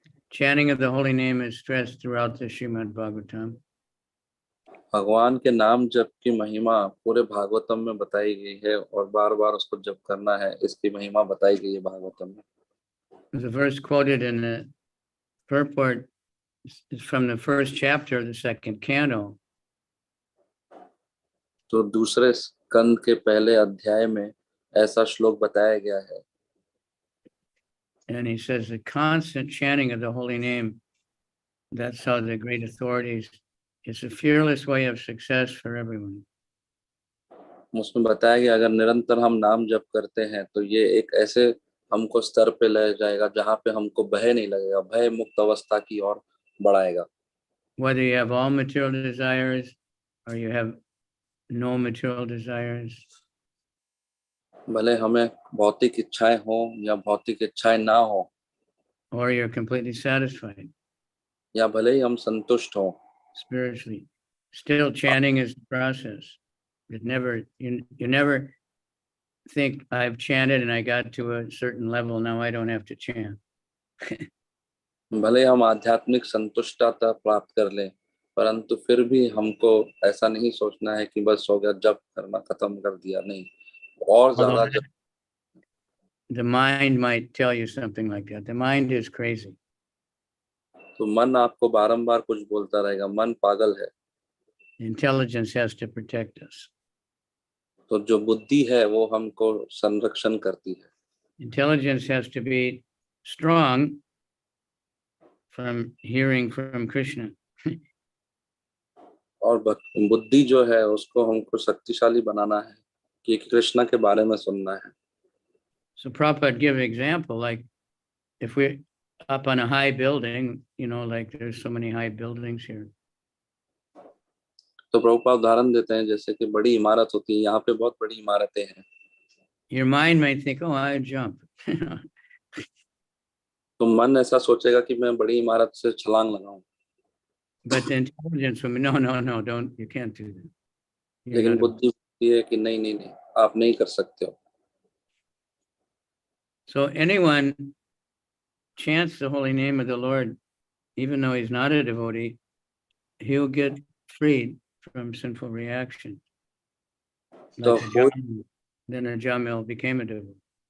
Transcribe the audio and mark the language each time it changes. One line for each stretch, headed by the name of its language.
English: Chanting of the holy name is stressed throughout the Srimad Bhagavatam.
Hindi: भगवान के नाम जप की महिमा पूरे भागवतम में बताई गई है और बार बार उसको जप करना है, इसकी महिमा बताई गई है भागवतम में।
English: The verse quoted in the purport is from the first chapter of the second canto.
Hindi: तो दूसरे स्कंद के पहले अध्याय में ऐसा श्लोक बताया गया है।
English: And he says the constant chanting of the holy name, that's how the great authorities, it's a fearless way of success for everyone.
Hindi: उसमें बताया गया अगर निरंतर हम नाम जप करते हैं तो ये एक ऐसे हमको स्तर पे ले जाएगा जहाँ पे हमको भय नहीं लगेगा, भय मुक्त अवस्था की ओर बढ़ाएगा।
English: Whether you have all material desires or you have no material desires.
Hindi: भले हमें भौतिक इच्छाएं हो या भौतिक इच्छाएं ना हो,
English: or you're completely satisfied.
Hindi: या भले ही हम संतुष्ट हो
English: spiritually, still chanting is the process. It never, you never think I've chanted and I got to a certain level, now I don't have to chant.
Hindi: भले हम आध्यात्मिक संतुष्टता प्राप्त कर लें, परंतु फिर भी हमको ऐसा नहीं सोचना है कि बस हो गया, जप करना खत्म कर दिया, नहीं, और ज्यादा जप।
English: The mind might tell you something like that. The mind is crazy.
Hindi: तो मन आपको बारंबार कुछ बोलता रहेगा, मन पागल है।
English: Intelligence has to protect us.
Hindi: तो जो बुद्धि है वो हमको संरक्षण करती है।
English: Intelligence has to be strong from hearing from Krishna.
Hindi: और बुद्धि जो है उसको हमको शक्तिशाली बनाना है कि कृष्ण के बारे में सुनना है।
English: So Prabhupada give an example, like if we're up on a high building, you know, like there's so many high buildings here.
Hindi: तो प्रभुपाद उदाहरण देते हैं जैसे कि बड़ी इमारत होती है, यहाँ पे बहुत बड़ी इमारतें हैं।
English: Your mind might think, oh, I jump.
Hindi: तो मन ऐसा सोचेगा कि मैं बड़ी इमारत से छलांग लगाऊं,
English: but the intelligence will be, no, don't, you can't do that. You're
Hindi: लेकिन
English: not a-
Hindi: बुद्धि ये है कि नहीं नहीं नहीं, आप नहीं कर सकते हो।
English: So anyone chants the holy name of the Lord, even though he's not a devotee, he'll get freed from sinful reaction.
Hindi: तो
English: Like a Jamil, then a Jamil became a devotee.